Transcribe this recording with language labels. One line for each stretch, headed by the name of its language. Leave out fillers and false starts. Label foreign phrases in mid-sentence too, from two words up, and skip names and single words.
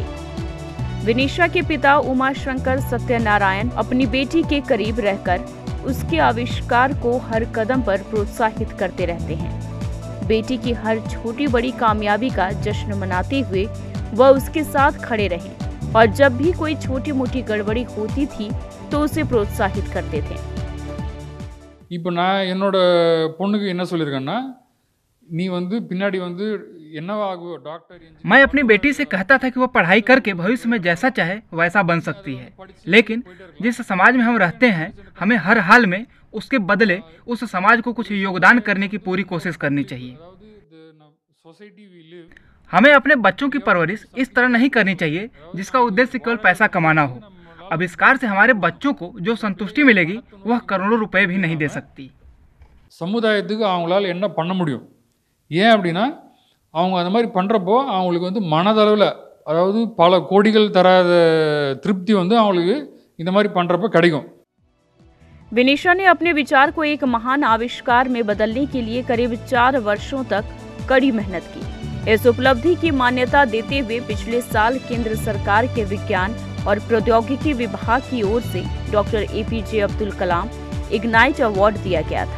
Hindi: विनीशा के पिता उमाशंकर सत्यनारायण अपनी बेटी के करीब रहकर उसके आविष्कार को हर कदम पर प्रोत्साहित करते रहते हैं। बेटी की हर छोटी बड़ी कामयाबी का जश्न मनाते हुए वह उसके साथ खड़े रहे और जब भी कोई छोटी मोटी गड़बड़ी होती थी तो उसे प्रोत्साहित करते थे।
Tamil: இப்போ நான் என்னோட பொண்ணுக்கு என்ன சொல்லியிருக்கேன்னா, நீ வந்து பின்னாடி வந்து என்னவாகுவ डॉक्टर।
Hindi: मैं अपनी बेटी से कहता था कि वह पढ़ाई करके भविष्य में जैसा चाहे वैसा बन सकती है, लेकिन जिस समाज में हम रहते हैं हमें हर हाल में उसके बदले उस समाज को कुछ योगदान करने की पूरी कोशिश करनी चाहिए। हमें अपने बच्चों की परवरिश इस तरह नहीं करनी चाहिए जिसका उद्देश्य केवल पैसा कमाना हो। आविष्कार से हमारे बच्चों को जो संतुष्टि मिलेगी वह करोड़ों रुपए भी नहीं दे सकती।
Tamil: சமுதாயத்துக்கு அவங்களால என்ன பண்ண முடியும்? ஏன் அப்படின்னா அவங்க அந்த மாதிரி பண்ணுறப்போ அவங்களுக்கு வந்து மனதளவில், அதாவது பல கோடிகள் தராத திருப்தி வந்து அவங்களுக்கு இந்த மாதிரி பண்ணுறப்போ கிடைக்கும்।
Hindi: विनीशा ने अपने विचार को एक महान आविष्कार में बदलने के लिए करीब 4 वर्षों तक कड़ी मेहनत की। इस उपलब्धि की मान्यता देते हुए पिछले साल केंद्र सरकार के विज्ञान और प्रौद्योगिकी विभाग की ओर से डॉक्टर APJ अब्दुल कलाम इग्नाइट अवार्ड दिया गया था।